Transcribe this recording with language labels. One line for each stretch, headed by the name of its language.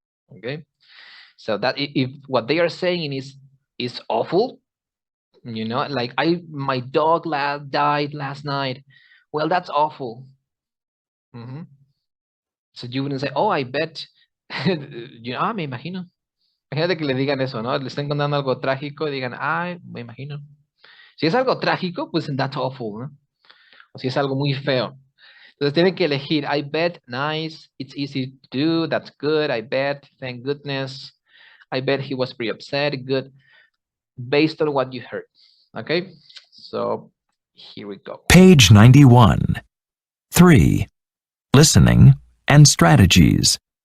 English: Okay, so that if what they are saying is awful, you know, like my dog died last night, well, that's awful. So you wouldn't say, oh, I bet, you know,
Spanish: me imagino. Imagínate que le digan eso, ¿no? Le están contando algo trágico y digan, me imagino. Si es algo trágico, pues
English: that's awful,
Spanish: ¿no? O si es algo muy feo. Entonces tienen que elegir,
English: I bet, nice, it's easy to do, that's good, I bet, thank goodness, I bet he was pretty upset, good, based on what you heard. Okay, so here we go. Page 91. 3. Listening and strategies.